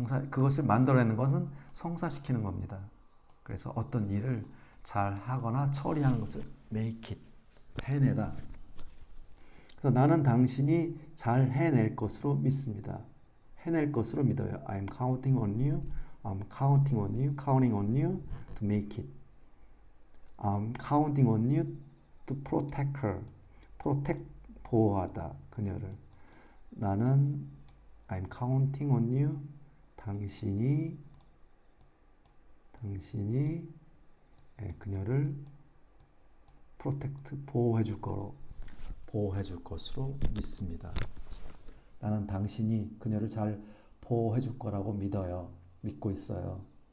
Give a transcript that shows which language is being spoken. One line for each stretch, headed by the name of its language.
Korean: 그것을 만들어내는 것은 성사시키는 겁니다. 그래서 어떤 일을 잘 하거나 처리하는 것을 make it, 해내다. 그래서 나는 당신이 잘 해낼 것으로 믿습니다. 해낼 것으로 믿어요.
English: I'm counting on you. I'm counting on you. Counting on you to make it. I'm counting on you to protect her.
Korean: protect, 보호하다. 그녀를.
English: 나는 I'm counting on you.
Korean: 당신이 그녀를 protect, 보호해 줄 것으로 믿습니다. 나는 당신이 그녀를 잘 보호해 줄 거라고 믿고 있어요.